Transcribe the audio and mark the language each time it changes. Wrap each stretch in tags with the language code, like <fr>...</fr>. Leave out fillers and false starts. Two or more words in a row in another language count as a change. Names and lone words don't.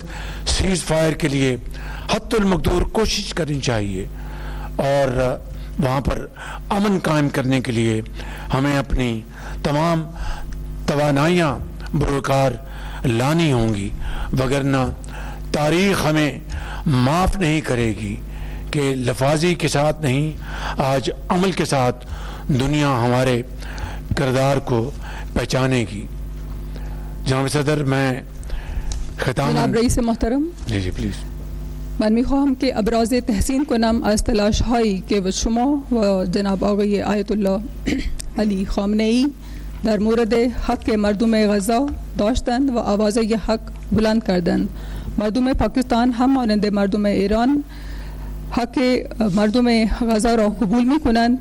<en>cease fire</en> <ur>کے لیے حدالمقدور کوشش کرنی چاہیے اور وہاں پر امن قائم کرنے کے لیے ہمیں اپنی تمام توانائیاں بروئے کار لانی ہوں گی، ورنہ تاریخ ہمیں معاف نہیں کرے گی کہ لفاظی کے ساتھ نہیں، آج عمل کے ساتھ دنیا ہمارے کردار کو پہچانے گی. جناب صدر، میں جناب رئیس محترم, جی پلیز.</ur> <fa>من میخواهم که ابراز تحسین کنم از تلاش هایی که شما و جناب آقای آیت الله علی خامنه ای در مورد حق مردم غزه داشتند و آواز حق بلند کردند. مردم پاکستان هم مانند مردم ایران حق مردم غزه را قبول می کنند.</fa>